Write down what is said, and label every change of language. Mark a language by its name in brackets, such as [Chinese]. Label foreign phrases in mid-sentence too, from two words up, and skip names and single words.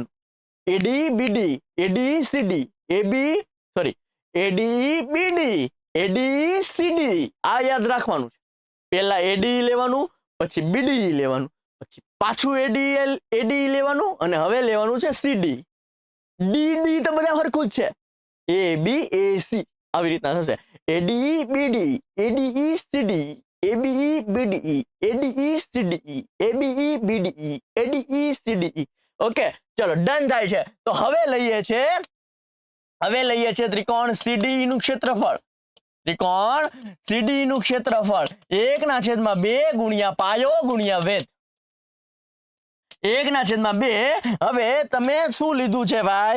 [Gujarati] ADE BD, ADE CD, ADE BD, ADE CD. આ યાદ રાખવાનું છે. પેલા ADE લેવાનું, પછી BDE લેવાનું, પછી પાછું ADE લેવાનું, અને હવે લેવાનું છે CD. DD તો બધા સરખું જ છે. ABAC આવી રીતના થશે. ADE BD, ADE CD, ABE BDE, ADE CDE, ABE BDE, ADE CDE. ઓકે, ચલો ડન થાય છે. તો હવે લઈએ છે ત્રિકોણ CDE નું ક્ષેત્રફળ. ત્રિકોણ CDE નું ક્ષેત્રફળ 1/2 ગુણ્યા પાયો ગુણ્યા વેધ. 1/2. હવે તમે શું લીધું છે ભાઈ?